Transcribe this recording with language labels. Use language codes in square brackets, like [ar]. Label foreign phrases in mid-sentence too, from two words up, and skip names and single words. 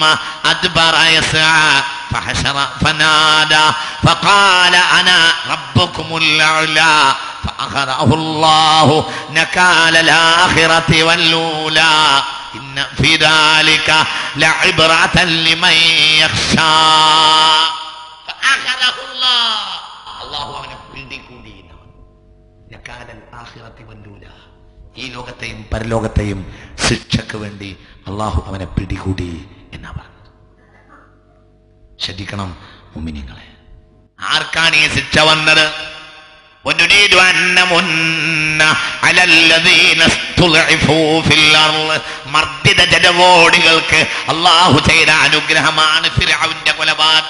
[ar] أدبر يسعى فحشر فنادى فقال أنا ربكم الأعلى فأخذه الله نكال الآخرة والأولى إن في ذلك لعبرة لمن يخشى فأخذه الله نكال الآخرة والأولى. [ml] ഈ ലോകത്തെയും പരലോകത്തെയും ശിക്ഷയ്ക്ക് വേണ്ടി അള്ളാഹു അവനെ പിടികൂടി എന്നാ പറഞ്ഞത്. ശ്രദ്ധിക്കണം മുഅ്മിനീങ്ങളെ, ആർക്കാണ് ഈ ശിക്ഷ വന്നത്? മർദ്ദിത ജനകോടികൾക്ക് അള്ളാഹു ചെയ്ത അനുഗ്രഹമാണ് ഫിർഔന്റെ കൊലപാതകം.